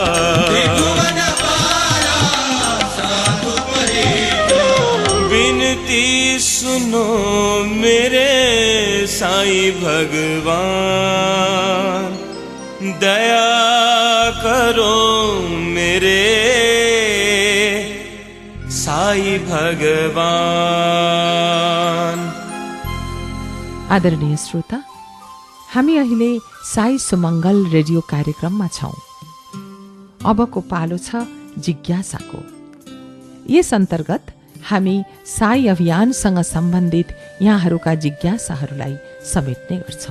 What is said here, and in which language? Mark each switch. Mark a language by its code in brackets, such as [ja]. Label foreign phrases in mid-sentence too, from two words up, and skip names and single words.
[hi] विनती सुनो मेरे साईं भगवान, दया करो मेरे साईं भगवान। [ne] आदरणीय श्रोता, हामी अहिले साई सुमङ्गल रेडियो कार्यक्रममा छौं। अबको पालो छ जिज्ञासाको। यस अन्तर्गत हामी साई अभियानसँग सम्बन्धित यहाँहरूका जिज्ञासाहरूलाई समेट्ने गर्छौं।